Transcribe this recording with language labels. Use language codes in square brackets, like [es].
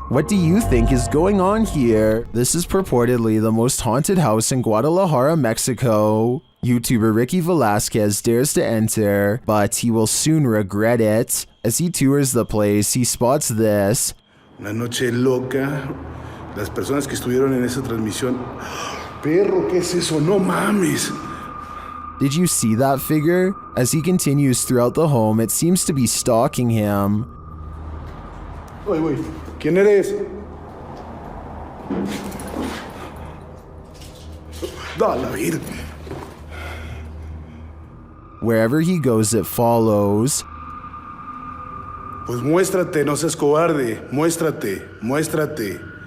[en] What do you think is going on here? This is purportedly the most haunted house in Guadalajara, Mexico. YouTuber Ricky Velasquez dares to enter, but he will soon regret it. As he tours the place, he spots this. [es] Una noche loca. Las personas que estuvieron en esa transmisión. Perro, ¿qué es eso? No mames. [en] Did you see that figure? As he continues throughout the home, it seems to be stalking him. [es] Oye, ¿quién eres? Da la vida. [en] Wherever he goes, it follows. [es] Pues muéstrate, no seas cobarde. Muéstrate, muéstrate.